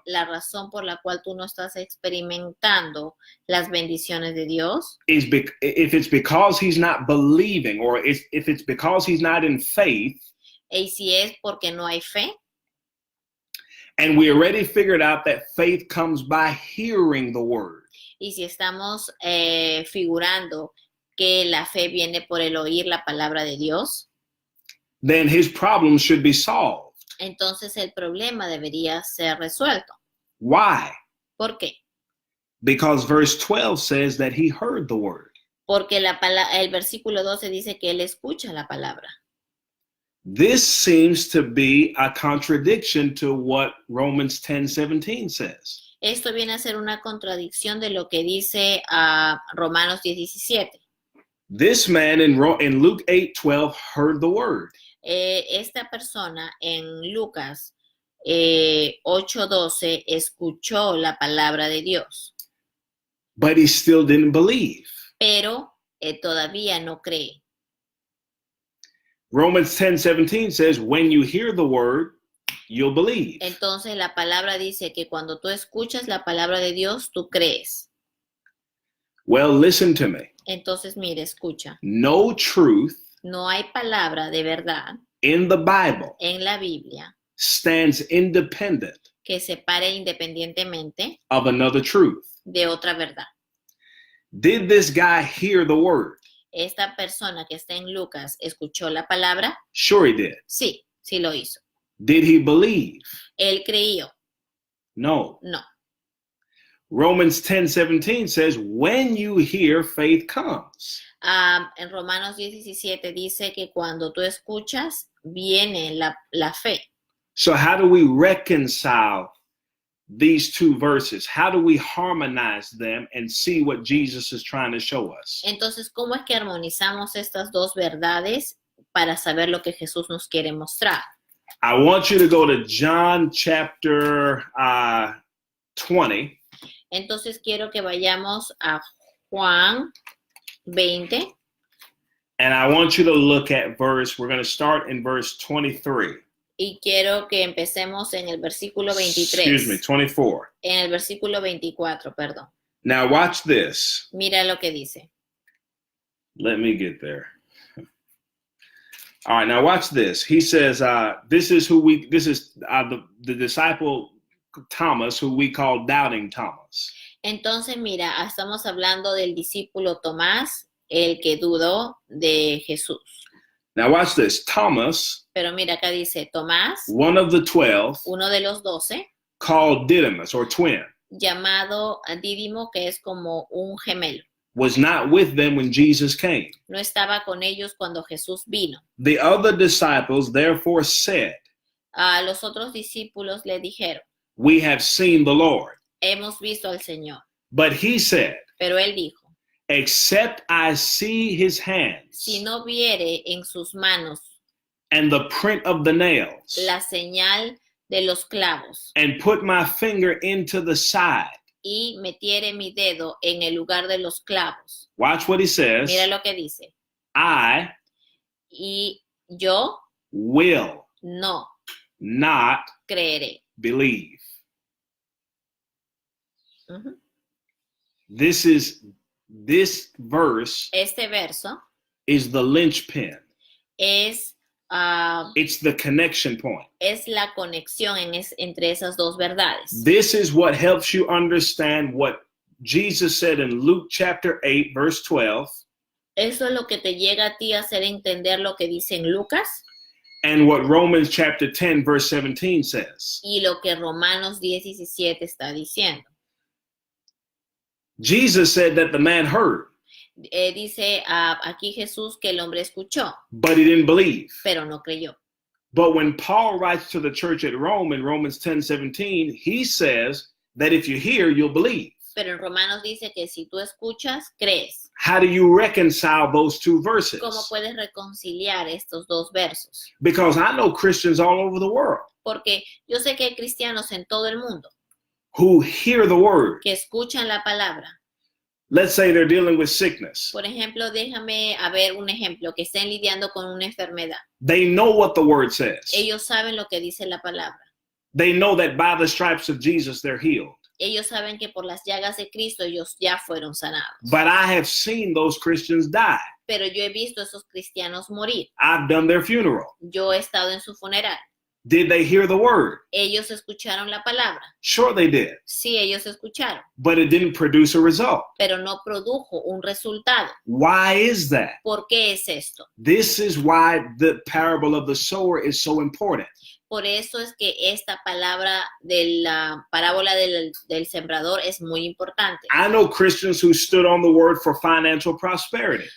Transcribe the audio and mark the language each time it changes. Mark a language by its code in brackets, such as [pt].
[es] la razón por la cual tú no estás experimentando las bendiciones de Dios, [en] is if it's because he's not believing, or if it's because he's not in faith, [es] y si es porque no hay fe, [en] and we already figured out that faith comes by hearing the word, [es] y si estamos figurando que la fe viene por el oír la palabra de Dios, [en] then his problem should be solved. [es] entonces el problema debería ser resuelto. [en] Why? [es] ¿Por qué? [en] Because verse 12 says that he heard the word. [es] Porque el versículo 12 dice que él escucha la palabra. [en] This seems to be a contradiction to what Romans 10:17 says. [es] Esto viene a ser una contradicción de lo que dice Romanos 10:17. [en] This man in Luke 8:12 heard the word. [es] Esta persona en Lucas 8:12 escuchó la palabra de Dios, [en] But he still didn't believe. [es] pero todavía no cree. [en] Romans 10:17 says, when you hear the word, you'll believe. [es] Entonces la palabra dice que cuando tú escuchas la palabra de Dios, tú crees. [en] Well, listen to me. [es] Entonces, mire, escucha. [en] No truth [es] No hay palabra de verdad [en] in the Bible [es] en la Biblia [en] stands independent [es] que se pare independientemente [en] of another truth. [es] de otra verdad. [en] Did this guy hear the word? [es] Esta persona que está en Lucas, ¿escuchó la palabra? [en] Sure he did. [es] Sí, sí lo hizo. [en] Did he believe? [es] ¿Él creyó? [en] No. [es] No. [en] Romans 10:17 says, when you hear, faith comes. [es] En Romanos 10:17 dice que cuando tú escuchas, viene la fe. [en] So how do we reconcile these two verses? How do we harmonize them and see what Jesus is trying to show us? [es] Entonces, ¿cómo es que armonizamos estas dos verdades para saber lo que Jesús nos quiere mostrar? [en] I want you to go to John chapter 20. [es] Entonces, quiero que vayamos a Juan 20. [en] And I want you to look at we're going to start in verse 23. [es] Y quiero que empecemos en el versículo 23. [en] Excuse me, 24. [es] En el versículo 24, perdón. [en] Now watch this. [es] Mira lo que dice. [en] Let me get there. All right, now watch this. He says, this is the disciple Thomas, who we call Doubting Thomas. [es] Entonces, mira, estamos hablando del discípulo Tomás, el que dudó de Jesús. [en] Now watch this. Thomas, [es] Pero mira, acá dice Tomás, [en] one of the 12, [es] uno de los 12, [en] called Didymus, or twin, [es] llamado Dídimo, que es como un gemelo. [en] was not with them when Jesus came. [es] No estaba con ellos cuando Jesús vino. [en] The other disciples therefore said, [es] A los otros discípulos le dijeron, [en] we have seen the Lord. [es] hemos visto al Señor. [en] But he said, [es] Pero él dijo, [en] except I see his hands [es] si no viere en sus manos [en] and the print of the nails, [es] la señal de los clavos [en] and put my finger into the side. [es] y metiere mi dedo en el lugar de los clavos. [en] Watch what he says. [es] Mira lo que dice. [en] I [es] Y yo [en] will [es] no [en] not [es] creeré. [en] believe. Ujú. This verse [es] Este verso [en] is the linchpin. [es] es, [en] It's the connection point. [es] es la conexión entre esas dos verdades. [en] This is what helps you understand what Jesus said in Luke chapter 8, verse 12, [es] Eso es lo que te llega a ti a hacer entender lo que dice en Lucas [en] and what Romans chapter 10, verse 17 says. [es] y lo que Romanos 10:17 está diciendo. [en] Jesus said that the man heard, [es] Dice aquí Jesús que el hombre escuchó, [en] but he didn't believe. [es] pero no creyó. [en] But when Paul writes to the church at Rome in Romans 10:17, he says that if you hear, you'll believe. [es] Pero en Romanos dice que si tú escuchas, crees. [en] How do you reconcile those two verses? [es] ¿Cómo puedes reconciliar estos dos versos? [en] Because I know Christians all over the world [es] Porque yo sé que hay cristianos en todo el mundo [en] who hear the word. [es] que escuchan la palabra. [en] Let's say they're dealing with sickness. [es] Por ejemplo, déjame ver un ejemplo, que estén lidiando con una enfermedad. [en] They know what the word says. [es] Ellos saben lo que dice la palabra. [en] They know that by the stripes of Jesus, they're healed. [es] Ellos saben que por las llagas de Cristo ellos ya fueron sanados. [en] But I have seen those Christians die. [es] Pero yo he visto a esos cristianos morir. [en] I've done their funeral. [es] Yo he estado en su funeral. [en] Did they hear the word? [es] Ellos escucharon la palabra. [en] Sure they did. [es] Sí, ellos escucharon. [en] But it didn't produce a result. [es] Pero no produjo un resultado. [en] Why is that? [es] ¿Por qué es esto? [en] This is why the parable of the sower is so important. [es] Por eso es que esta palabra de la parábola del sembrador es muy importante. [en] I know Christians who stood on the word for financial prosperity.